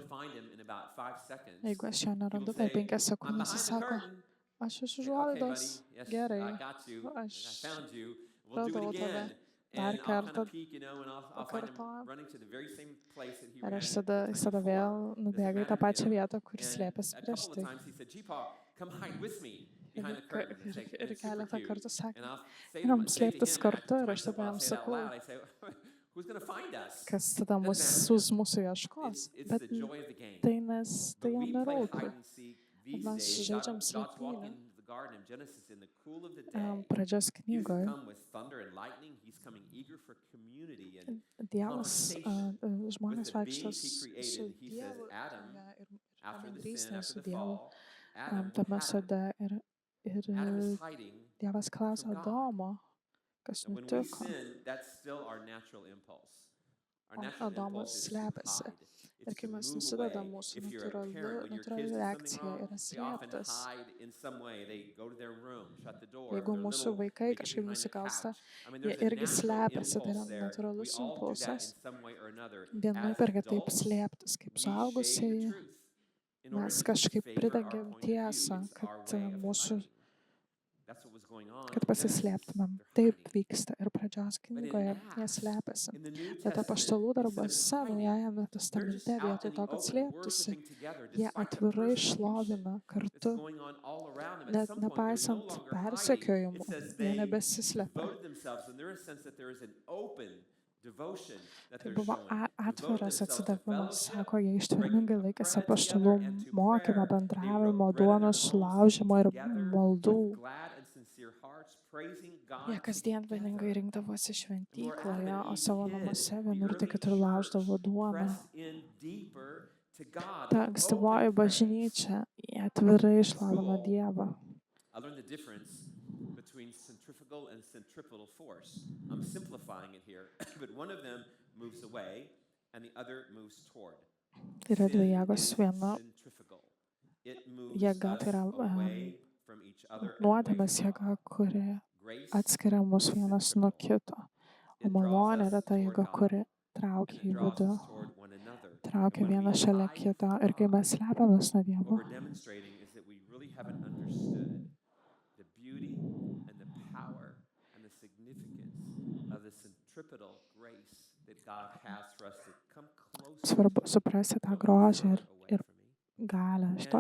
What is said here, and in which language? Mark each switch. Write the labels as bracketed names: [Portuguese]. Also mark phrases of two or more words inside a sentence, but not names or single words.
[Lithuanian] Jeigu aš jo nerandu per 5 sekundės, jis sako, aš iš užuolaidos, gerai, aš radau tave. Dar kartą pakartojam. Ir aš tada vėl nubėgu į tą pačią vietą, kur slėpėsi prieš tai. [English] come hide with me behind the curtain. And [Lithuanian] Ir [English] it's super [Lithuanian] keletą [English] cute. [Lithuanian] kartų [English] And [Lithuanian] sakė, [English] I'll say [Lithuanian] einam [English] to [Lithuanian] slėptis [English] him, [Lithuanian] kartu [English] to [Lithuanian] ir aš [English] myself, [Lithuanian] tada [English] I'll [Lithuanian] jam [English] say it out [Lithuanian] sakau, [English] loud. I say, who's going to find us? [Lithuanian] kas tada [English] Doesn't matter to sus him. [Lithuanian] mūsų ieškos. [English] It's [Lithuanian] Bet [English] the joy of the game. [Lithuanian] tai [English] But [Lithuanian] jam [English] we play [Lithuanian] nerūpi. [English] hide and seek these [Lithuanian] Mes [English] days. [Lithuanian] žaidžiam [English] God's [Lithuanian] slėpynę. [English] walking in the garden of Genesis in the cool of the day. [Lithuanian] Pradžios [English] He doesn't [Lithuanian] knygoje [English] come with thunder and lightning. He's coming eager for community and [Lithuanian] Dievas, [English] conversation [Lithuanian] žmonės [English] with the [Lithuanian] vaikšto [English] beings he created. [Lithuanian] su [English] He says, [Lithuanian] Dievu [English] Adam, [Lithuanian] ir [English] after the sin, [Lithuanian] bendrystė [English] after [Lithuanian] su [English] the [Lithuanian] Dievu [English] fall, Adam, [Lithuanian] tame [English] what happened? [Lithuanian] sode. Ir [English] Adam is hiding [Lithuanian] Dievas klausia [English] from God. [Lithuanian] Adomo, kas [English] And when we [Lithuanian] nutiko. [English] sin, that's still our natural impulse. Our natural [Lithuanian] Adomas [English] impulse is to [Lithuanian] slepiasi. [English] hide. [Lithuanian] Ir [English] It's [Lithuanian] kai [English] to [Lithuanian] mes [English] move [Lithuanian] nusidedam, [English] away. [Lithuanian] mūsų [English] If you're a parent, when your [Lithuanian] natūrali [English] kids do something [Lithuanian] reakcija [English] wrong, [Lithuanian] yra [English] they often [Lithuanian] slėptis. [English] hide in some way. They go to their room, shut the door. [Lithuanian] Jeigu [English] They're [Lithuanian] mūsų [English] little, [Lithuanian] vaikai [English] they get [Lithuanian] kažkaip [English] behind the [Lithuanian] nusikalsta, [English] couch. I mean, [Lithuanian] jie [English] there's a [Lithuanian] irgi [English] natural [Lithuanian] slepiasi, tai yra [English] impulse there. We [Lithuanian] natūralus [English] all do that [Lithuanian] impulsas. [English] in some way or another. [Lithuanian] Vienaip [English] As [Lithuanian] ar kitaip [English] adults, [Lithuanian] slėptis, kaip [English] we shade the [Lithuanian] suaugusieji, [English] truth in order [Lithuanian] mes [English] to [Lithuanian] kažkaip [English] favor our [Lithuanian] pridengiam [English] point of view. [Lithuanian] tiesą, [English] It's our [Lithuanian] kad [English] way of [Lithuanian] mūsų, [English] hiding. That's what was going on [Lithuanian] kad [English] in Genesis. [Lithuanian] pasislėptumėm. [English] They're [Lithuanian] Taip [English] hiding. [Lithuanian] vyksta ir pradžios [English] But in [Lithuanian] knygoje jie [English] Acts, [Lithuanian] slepiasi. [English] in the New [Lithuanian] Bet [English] Testament, [Lithuanian] apaštalų [English] instead of [Lithuanian] darbuose, [English] hiding, [Lithuanian] Naujajame [English] they're just [Lithuanian] testamente, [English] out [Lithuanian] vietoj [English] in to, the [Lithuanian] kad [English] open, [Lithuanian] slėptųsi, [English] worshiping together, [Lithuanian] jie [English] despite the [Lithuanian] atvirai [English] persecution [Lithuanian] šlovina [English] that's [Lithuanian] kartu, [English] going on all around them. At [Lithuanian] net [English] some point, they're no [Lithuanian] nepaisant [English] longer hiding. [Lithuanian] persekiojimų, [English] It says [Lithuanian] jie [English] they [Lithuanian] nebesislepia. [English] devoted themselves, and there is a sense that there is an open devotion that [Lithuanian] Tai [English] they're [Lithuanian] buvo [English] showing. Devoted [Lithuanian] atviras [English] themselves to [Lithuanian] atsidavimas, [English] fellowship, [Lithuanian] sako, jie ištvermingai [English] breaking [Lithuanian] laikėsi [English] bread [Lithuanian] apaštalų [English] together, and to [Lithuanian] mokymo, [English] prayer. They [Lithuanian] bendravimo, [English] broke bread in their [Lithuanian] duonos [English] homes, [Lithuanian] sulaužimo ir [English] together [Lithuanian] maldų. [English] with glad and sincere hearts, praising God [Lithuanian] Jie kasdien vieningai [English] together. [Lithuanian] rinkdavosi [English] And where Adam [Lithuanian] šventykloje, [English] and [Lithuanian] o [English] Eve [Lithuanian] savo [English] hid, [Lithuanian] namuose [English] the [Lithuanian] vienur tai [English] early [Lithuanian] kitur lauždavo [English] church [Lithuanian] duoną. [English] pressed in deeper to God [Lithuanian] Ta [English] with [Lithuanian] ankstyvoji [English] open praise. [Lithuanian] bažnyčia jie atvirai išlavino Dievą. [English] I learned the difference between centrifugal and centripetal force. I'm simplifying it here, but one of them moves away and the other moves toward. [Lithuanian] Yra dvi [English] Sin [Lithuanian] jėgos, [English] is [Lithuanian] viena [English] centrifugal. It moves [Lithuanian] jėga, [English] us [Lithuanian] tai yra [English] away from each other and away [Lithuanian] nuodėmės [English] from [Lithuanian] jėga, [English] God. [Lithuanian] kuri [English] Grace [Lithuanian] atskiria mus [English] is [Lithuanian] vienas nuo [English] centrifugal. [Lithuanian] kito. O [English] It draws [Lithuanian] malonė [English] us [Lithuanian] yra ta [English] toward [Lithuanian] jėga, [English] God, [Lithuanian] kuri [English] and [Lithuanian] traukia [English] it [Lithuanian] į [English] draws [Lithuanian] vidų, [English] us toward one another. And [Lithuanian] traukia [English] when we [Lithuanian] vieną šalia [English] hide [Lithuanian] kito. [English] from [Lithuanian] Ir kai [English] God, [Lithuanian] mes slepiamės nuo Dievo, [English] what we're demonstrating is that we really haven't understood the beauty and the power and the significance of the centripetal grace that God has for us to come closer [Lithuanian] svarbu [English] to Him, [Lithuanian] suprasti tą [English] don't go [Lithuanian] grožį [English] further away [Lithuanian] ir [English] from Him. [Lithuanian] galę, [English] And [Lithuanian] šitos